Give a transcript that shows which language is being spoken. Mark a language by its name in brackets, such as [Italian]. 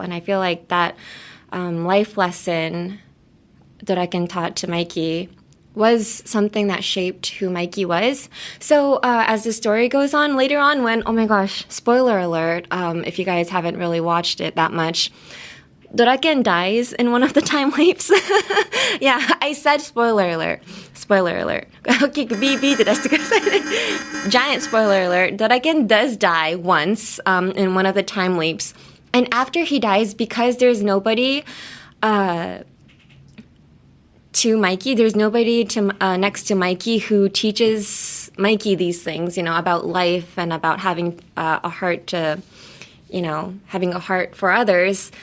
[English] And I feel like that life lesson that I can taught to Mikey was something that shaped who Mikey was. So as the story goes on, later on when, oh my gosh, spoiler alert, if you guys haven't really watched it that much, Doraken dies in one of the time leaps. Yeah, I said spoiler alert. Spoiler alert. Okay, [Japanese] beepって出してくださいね. [English] Giant spoiler alert. Doraken does die once in one of the time leaps. And after he dies, because there's nobody to Mikey, there's nobody next to Mikey who teaches Mikey these things, about life and about having a heart to, having a heart for others.